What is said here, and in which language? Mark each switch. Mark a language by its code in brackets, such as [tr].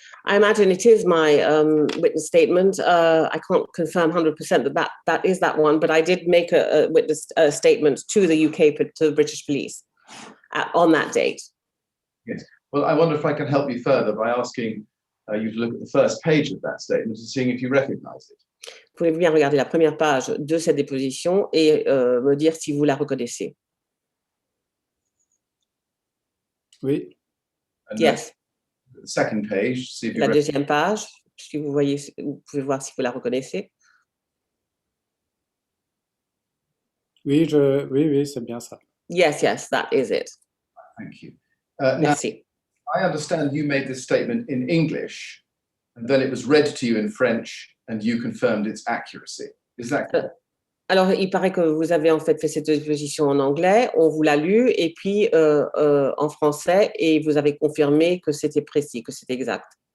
[en] I imagine it is my witness statement. I can't confirm 100% that is that one, but I did make a witness statement to the UK, to the British police on that date. Yes. Well, I wonder if I can help you further by asking you to look at the first page of that statement and seeing if you recognize it. [fr] Pouvez-vous bien regarder la première page de cette déposition et me dire si vous la reconnaissez? Oui. [en] And Yes. the second page, see if you [fr] La deuxième page, si vous voyez, vous pouvez voir si vous la reconnaissez. Oui, oui, c'est bien ça. [en] Yes, that is it. Thank you. Now, [fr] Merci. [en] I understand you made this statement in English, and then it was read to you in French, and you confirmed its accuracy. Is that correct? [fr] Alors, il paraît que vous avez en fait fait cette déposition en anglais, on vous l'a lu, et puis en français, et vous avez confirmé que c'était précis, que c'était exact.